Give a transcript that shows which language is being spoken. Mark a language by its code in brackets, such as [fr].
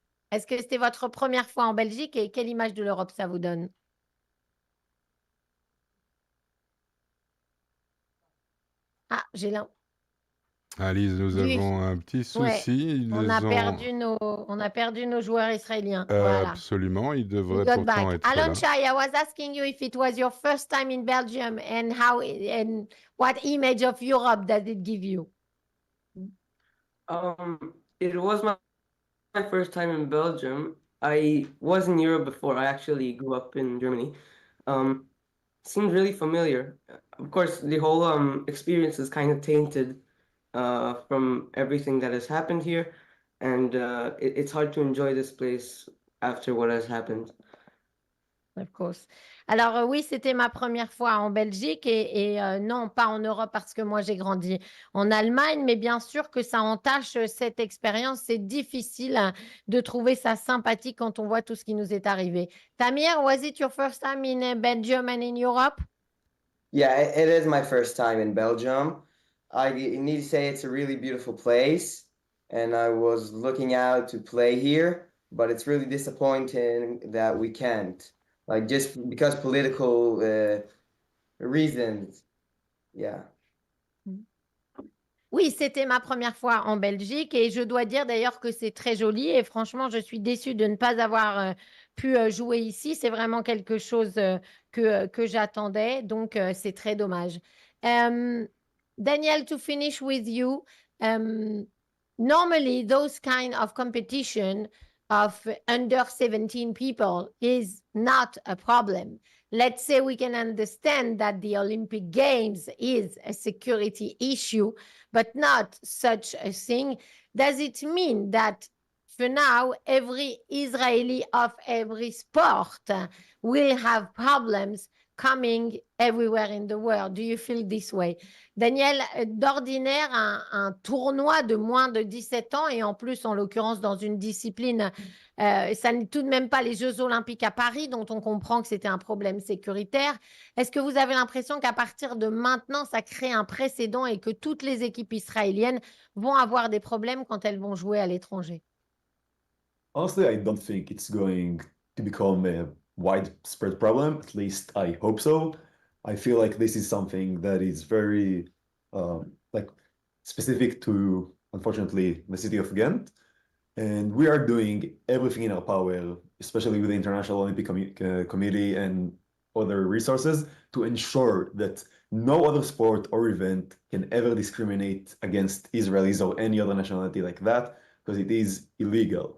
[fr] Est-ce que c'était votre première fois en Belgique et quelle image de l'Europe ça vous donne? Ah, j'ai l'un. Alice, nous Oui. avons un petit souci. On a perdu nos joueurs israéliens. Voilà. Absolument, ils devraient [en] Got [fr] pourtant [en] back. [fr] être [en] Alon [fr] là. [en] Shai, I was asking you if it was your first time in Belgium and what image of Europe does it give you? It was my first time in Belgium. I was in Europe before. I actually grew up in Germany. Seemed really familiar. Of course, the whole experience is kind of tainted from everything that has happened here, and it's hard to enjoy this place after what has happened. Of course. [fr] Alors oui, c'était ma première fois en Belgique et non, pas en Europe parce que moi j'ai grandi en Allemagne, mais bien sûr que ça entache cette expérience. C'est difficile de trouver ça sympathique quand on voit tout ce qui nous est arrivé. [en] Tamir, was it your first time in Belgium and in Europe? Yeah, it is my first time in Belgium. I need to say it's a really beautiful place, and I was looking out to play here, but it's really disappointing that we can't. Like just because political reasons. Yeah. [fr] Oui, c'était ma première fois en Belgique et je dois dire d'ailleurs que c'est très joli et franchement, je suis déçue de ne pas avoir pu jouer ici. C'est vraiment quelque chose que j'attendais, donc c'est très dommage. [en] Daniel, to finish with you, normally those kind of competition of under 17 people is not a problem. Let's say we can understand that the Olympic Games is a security issue, but not such a thing. Does it mean that for now, every Israeli of every sport will have problems coming everywhere in the world? Do you feel this way? [fr] Daniel, d'ordinaire, un tournoi de moins de 17 ans, et en plus, en l'occurrence, dans une discipline, ça n'est tout de même pas les Jeux Olympiques à Paris, dont on comprend que c'était un problème sécuritaire. Est-ce que vous avez l'impression qu'à partir de maintenant, ça crée un précédent et que toutes les équipes israéliennes vont avoir des problèmes quand elles vont jouer à l'étranger? [en] Honestly, I don't think it's going to become a widespread problem. At least I hope so. I feel like this is something that is very like specific to, unfortunately, the city of Ghent. And we are doing everything in our power, especially with the International Olympic Committee and other resources, to ensure that no other sport or event can ever discriminate against Israelis or any other nationality like that, because it is illegal.